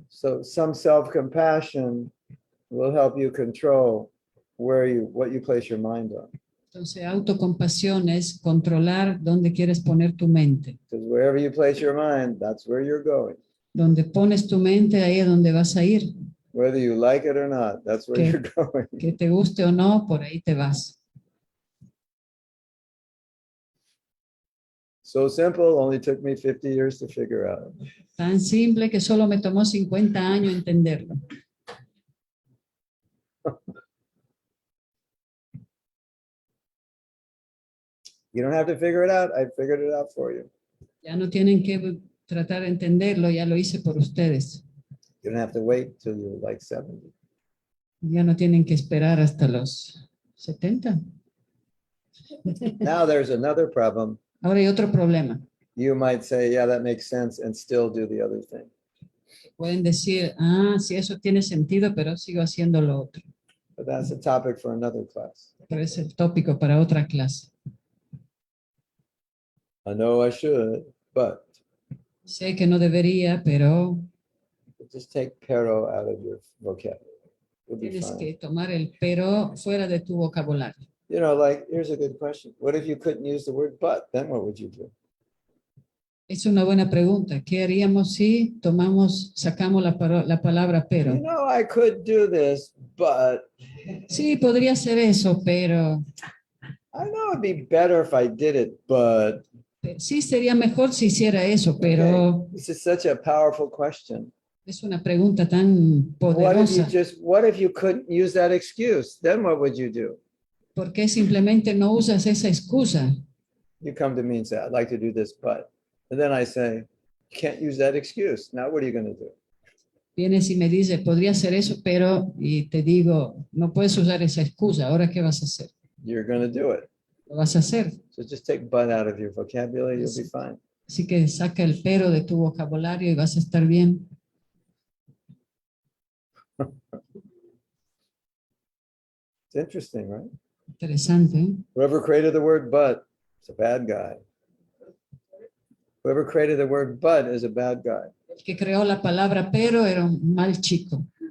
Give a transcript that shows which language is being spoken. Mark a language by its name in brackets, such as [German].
[English] So some self-compassion will help you control what you place your mind on. [Spanish] Entonces, autocompasión es controlar dónde quieres poner tu mente. [English] Because wherever you place your mind, that's where you're going. [Spanish] Donde pones tu mente, ahí es donde vas a ir. [English] Whether you like it or not, that's where Okay. you're going. [Spanish] Que te guste o no, por ahí te vas. [English] So simple, only took me 50 years to figure out. [Spanish] Tan simple que solo me tomó 50 años entenderlo. [English] You don't have to figure it out. I figured it out for you. [Spanish] Ya no tienen que tratar de entenderlo, ya lo hice por ustedes. [English] You don't have to wait till you're like 70. [Spanish] Ya no tienen que esperar hasta los 70. [English] Now there's another problem. [Spanish] Ahora hay otro problema. [English] You might say, yeah, that makes sense, and still do the other thing. [Spanish] Pueden decir, sí, eso tiene sentido, pero sigo haciendo lo otro. [English] But that's a topic for another class. [Spanish] Pero es el tópico para otra clase. [English] I know I should, but [Spanish] Sé que no debería, pero [English] just take pero out of your vocabulary. You'll be [Spanish] tienes [English] fine. [Spanish] que tomar el pero fuera de tu vocabulario. [English] You know, like, here's a good question. What if you couldn't use the word but? Then what would you do? [Spanish] Es una buena pregunta. ¿Qué haríamos si sacamos la palabra pero? [English] You know, I could do this, but [Spanish] Sí, podría ser eso, pero [English] I know it'd be better if I did it, but [Spanish] sí sería mejor si hiciera eso, pero [English] okay. This is such a powerful question. [Spanish] es una pregunta tan poderosa. [English] What if you couldn't use that excuse? Then what would you do? [Spanish] ¿Por qué simplemente no usas esa excusa? [English] You come to me and say, I'd like to do this, but, and then I say, you can't use that excuse. Now what are you going to do? [Spanish] Vienes y me dices, podría hacer eso, pero, y te digo, no puedes usar esa excusa. ¿Ahora qué vas a hacer? [English] You're going to do it. [Spanish] Lo vas a hacer. [English] So just take but out of your vocabulary, you'll be fine. [Spanish] Así que saca el pero de tu vocabulario y vas a estar bien. [English] It's interesting, right? [Spanish] Interesante, ¿eh? [English] Whoever created the word but is a bad guy. Whoever created the word but is a bad guy. [Spanish] El que creó la palabra pero era un mal chico.